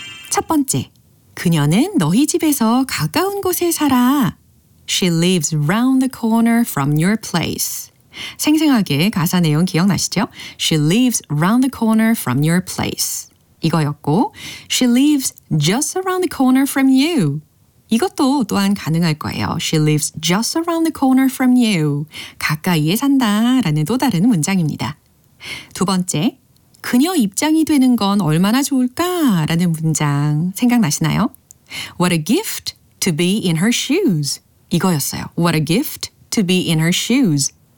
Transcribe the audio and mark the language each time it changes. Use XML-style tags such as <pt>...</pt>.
<ko>첫 번째, 그녀는 너희 집에서 가까운 곳에 살아.</ko> <en>She lives round the corner from your place.</en> <ko>생생하게 가사 내용 기억나시죠?</ko> <en>She lives round the corner from your place.</en> <ko>이거였고,</ko> <en>She lives just around the corner from you.</en> <ko>이것도 또한 가능할 거예요.</ko> <en>She lives just around the corner from you.</en> <ko>가까이에 산다 라는 또 다른 문장입니다. 두 번째, 그녀 입장이 되는 건 얼마나 좋을까? 라는 문장 생각나시나요?</ko> <en>What a gift to be in her shoes.</en> <ko>이거였어요.</ko> <en>What a gift to be in her shoes.</en>